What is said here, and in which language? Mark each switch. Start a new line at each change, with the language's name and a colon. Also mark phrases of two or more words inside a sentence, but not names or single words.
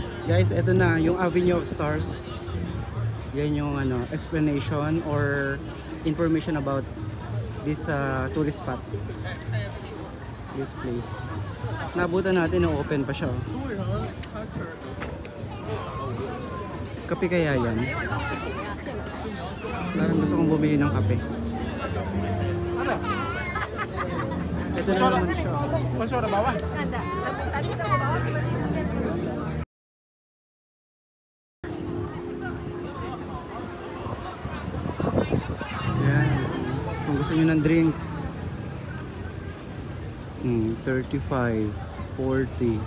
Filipino: Guys, ito na yung Avenue of Stars. Yan yung ano,
English: explanation or information about this tourist spot. This place.
Filipino: Nabutan natin, open pa siya. Oh. Kape kaya yan? Parang gusto kong bumili ng kape. Ito na naman siya.
Indonesian: Masuk ada bawah. Ada, tapi tadi udah ke bawah tiba-tiba
Filipino: Yan. Kung gusto nyo ng drinks. 35, 40.